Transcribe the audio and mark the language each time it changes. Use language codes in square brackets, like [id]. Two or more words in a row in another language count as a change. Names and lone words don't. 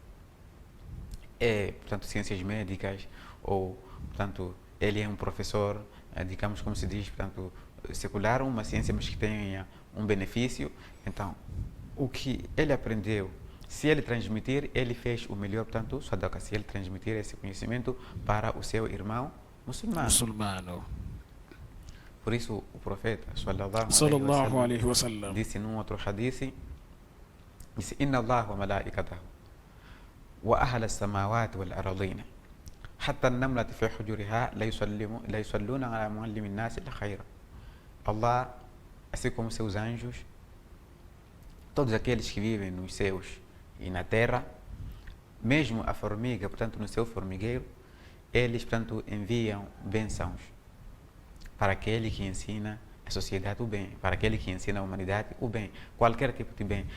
[pt] portanto, ciências médicas, ou, portanto, ele é um professor, digamos, como se diz, portanto, secular, uma ciência, mas que tenha um benefício. Então, o que ele aprendeu, se ele transmitir, ele fez o melhor, portanto, sadaqa, se ele transmitir esse conhecimento para o seu irmão muçulmano. Por isso, o profeta, [ar] sallallahu alaihi wasallam, [pt] disse num outro hadith, disse, [ar] إن الله وملائكته وأهل السماوات والأرضين حتى النملة في جحرها ليصلون على معلمي الناس الخير. [pt] Allah, assim como seus anjos, todos aqueles que vivem nos céus e na terra, mesmo a formiga, portanto, no seu formigueiro, eles, portanto, enviam bênçãos para aquele que ensina a sociedade o bem, para aquele que ensina a humanidade o bem, qualquer tipo de bem.